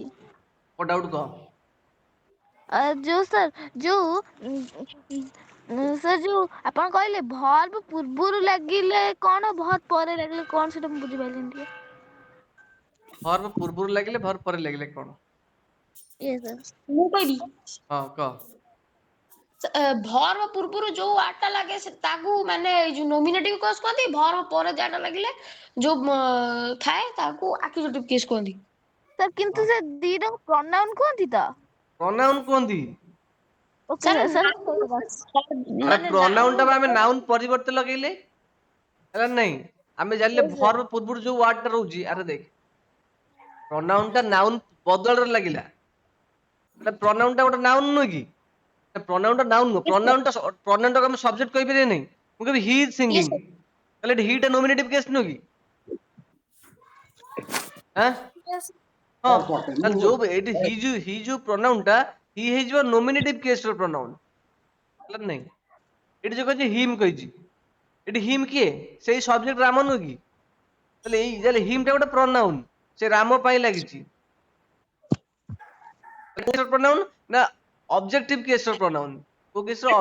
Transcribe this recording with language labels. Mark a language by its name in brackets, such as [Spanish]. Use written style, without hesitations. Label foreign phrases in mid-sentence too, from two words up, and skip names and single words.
[Odia] ମୋ ଡାଉଟ କହ। ଯୋଉ ସାର୍ ଯୋଉ ସାର୍ ଯୋଉ ଆପଣ କହିଲେ ଭର୍ବ ପୂର୍ବରୁ ଲାଗିଲେ କଣ, ଭର୍ବ ପରେ ଲାଗିଲେ କଣ, ସେଟା ମୁଁ ବୁଝିପାରିଲିନି ଟିକେ। ଭର୍ବ ପୂର୍ବରୁ ଲାଗିଲେ, ଭର୍ବ ପରେ ଲାଗିଲେ କଣ? [English] Yes, sir. [Odia] ମୁଁ କହିବି, ହଁ କହ। ଭର୍ବ ପୂର୍ବରୁ ଯୋଉ ୱାର୍ଡ ଟା ଲାଗେ ତାକୁ ମାନେ ଯୋଉ [English] nominative case [Odia] କୁହନ୍ତି, ଭର୍ବ ପରେ ଯାଟା ଲାଗିଲେ ଯୋଉ ଥାଏ ତାକୁ [English] accusative case [Odia] କୁହନ୍ତି। ସାର୍ କିନ୍ତୁ ସେ ଦିଟାକୁ ପ୍ରନାଉନ କୁହନ୍ତି ତ? ପ୍ରୋନାଉନ କୁହନ୍ତି। ଓକେ ସାର୍ ସାର୍, ଆରେ ମାନେ ପ୍ରୋନାଉନ ଟା ନାଉନ ଆମେ ନାଉନ ପରିବର୍ତ୍ତେ ଲଗେଇଲେ, ହେଲା ନାଇଁ? ଆମେ ଜାଣିଲେ [English] Yes, sir. [Odia] ଭର୍ବ ପୂର୍ବରୁ ଯୋଉ ୱାର୍ଡ ଟା ରହୁଛି, ଆରେ ଦେଖ ପ୍ରୋନାଉନ ଟା ନାଉନ ବଦଳରେ ଲାଗିଲା, ପ୍ରୋନାଉନ ଟା ଗୋଟେ ନାଉନ ନୁହେଁ କି? ପ୍ରୋନାଉନ ଟା ନାଉନ ନୁହଁ, ପ୍ରୋନାଉନ ଟା ଆମେ ସବଜେକ୍ଟ କହିପାରିବା ନାହିଁ। [English] ମୁଁ କହିବି he is Yes, ସିଙ୍ଗିଂ, sir. [Odia] ତାହେଲେ ହିଟା [English] nominative case [Odia] ନୁହଁ କି ହଁ ହଁ ତାହେଲେ ଯୋଉ ଏଇଠି ହି ଯୋଉ ପ୍ରୋନାଉନ ଟା ହି ହେଇଯିବ [English] nominative case [Odia] ର ପ୍ରୋନାଉନ ହେଲା ନାଇଁ ଏଠି ଯୋଉ କହିଛି ହିମ୍ କହିଛି ଏଠି ହିମ୍ କିଏ ସେଇ ସବଜେକ୍ଟ ରାମ ନୁହେଁ କି ତାହେଲେ ହିମ୍ ଟା ଗୋଟେ ପ୍ରୋନାଉନ ସେ ରାମ ପାଇଁ ଲାଗିଛି ପ୍ରୋନାଉନ ନା [English] objective case [Odia] ର ପ୍ରୋନାଉନ କୋଉ କେସ ର